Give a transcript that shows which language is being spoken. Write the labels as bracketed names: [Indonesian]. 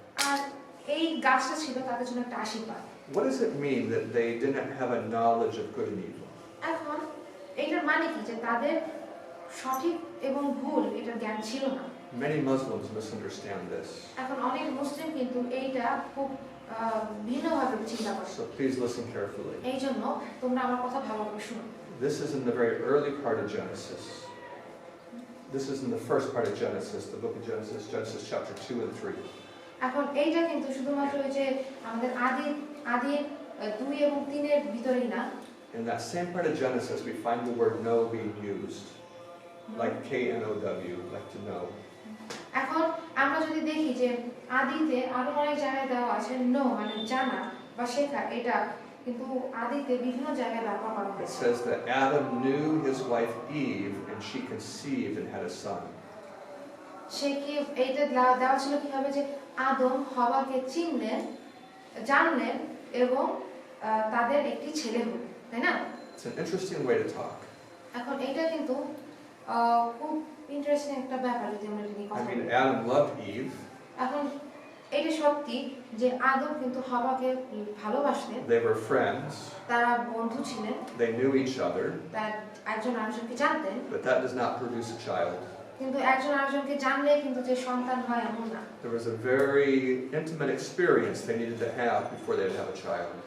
[Bangla] আর এই গাছটা ছিল তাদের জন্য একটা আশীর্বাদ। [English] What does it mean that they didn't have a knowledge of good and evil? [Bangla] এখন এইটার মানে কি যে তাদের সঠিক এবং ভুল এটার জ্ঞান ছিল না। [English] Many Muslims misunderstand this. [Bangla] এখন অনেক মুসলিম কিন্তু এইটা খুব ভিন্নভাবে চিন্তা করে। [English] So please listen carefully. [Bangla] এই জন্য তোমরা আমার কথা ভালোভাবে শুনো। [English] This is in the very early part of Genesis. This is in the first part of Genesis, the book of Genesis, Genesis chapter 2 and 3. [Bangla] এখন এইটা কিন্তু শুধুমাত্র ওই যে আমাদের আদি 2 এবং 3 এর ভিতরেই না। [English] In that same part of Genesis, we find the word know being used, like K-N-O-W, like to know. [Bangla] এখন আমরা যদি দেখি যে আদিতে আরো অনেক জায়গায় দেওয়া আছে নো মানে জানা বা শেখা, এটা কিন্তু আদিতে বিভিন্ন জায়গায় ব্যবহার করা [English] It [Bangla] হয়েছে। [English] says that Adam knew his wife Eve, and she conceived and had a son. [Bangla] সে কি এইটা দেওয়া ছিল কিভাবে যে আদম হওয়াকে জানলেন এবং তাদের একটি ছেলে হলো, তাই না? [English] It's an interesting way to talk. [Bangla] এখন এটা কিন্তু খুব ইন্টারেস্টিং একটা ব্যাপার যদি আমরা এটা নিয়ে কথা [English] I mean, [Bangla] বলি। [English] Adam loved Eve. [Bangla] এখন এটা সত্যি যে আদম কিন্তু হওয়াকে ভালোবাসতেন, [English] They were friends. [Bangla] তারা বন্ধু ছিলেন, [English] They knew each other, [Bangla] তার একজন আরেকজনকে জানতেন, [English] but that does not produce a child. [Bangla] কিন্তু একজন আরেকজনকে জানলে কিন্তু যে সন্তান হয় এমন না। [English] There was a very intimate experience they needed to have before they would have a child.